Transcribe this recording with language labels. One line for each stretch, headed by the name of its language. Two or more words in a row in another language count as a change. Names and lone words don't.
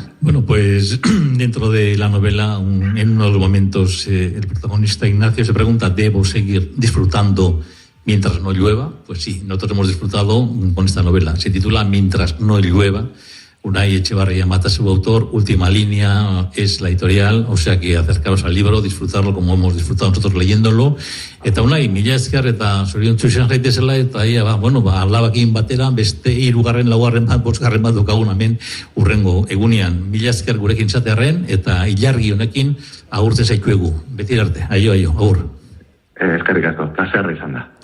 Spanish: Bueno, pues dentro de la novela, en uno de los momentos, el protagonista Ignacio se pregunta, ¿debo seguir disfrutando mientras no llueva? Pues sí, nosotros hemos disfrutado con esta novela. Se titula Mientras no llueva. Unai Etxebarria Mata, su autor. Última Línea es la editorial, o sea que acercaros al libro, disfrutarlo como hemos disfrutado nosotros leyéndolo.
Basque: Eta Unai, mila esker eta zoriontsu izan gaitezela eta alabakin batera beste 3., 4., 5. bat dukagun hemen hurrengo egunean. Mila esker gurekin zatearren eta ilargi honekin agurtzen zaituegu. Beti arte, aio, agur. Eskerrik asko, plazer izan da.